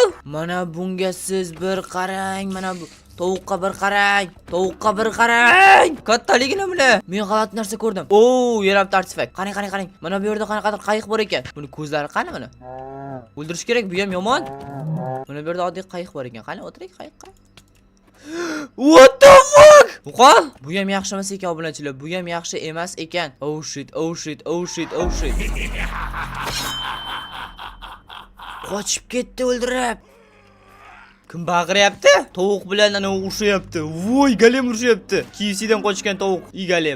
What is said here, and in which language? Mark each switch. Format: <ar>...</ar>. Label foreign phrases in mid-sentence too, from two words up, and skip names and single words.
<uz>Mana bunga siz bir qarang. Mana bu tovuqqa bir qarang. Kattaligini bile. Men g'alati narsa ko'rdim. Yerabdi artefakt. Qarang. Mana bu yerda qanaqadir qayiq bor ekan. Buni ko'zlari qani mana? O'ldirish kerak, bu ham yomon. Mana bu yerda oddiy qayiq bor ekan. Qani o'tiring qayiqqa.</uz> <en>What the fuck?</en> <uz>Qo'l. Bu ham yaxshi emas ekan, obunachilar. Bu ham yaxshi emas ekan.</uz> <en>Oh shit.</en> <uz>Qochib ketdi o'ldirib. Kim baqiryapti? Tovuq bilan ana urishyapti. Voy, galem urishyapti. KFCdan qochgan tovuq. Galem.</uz>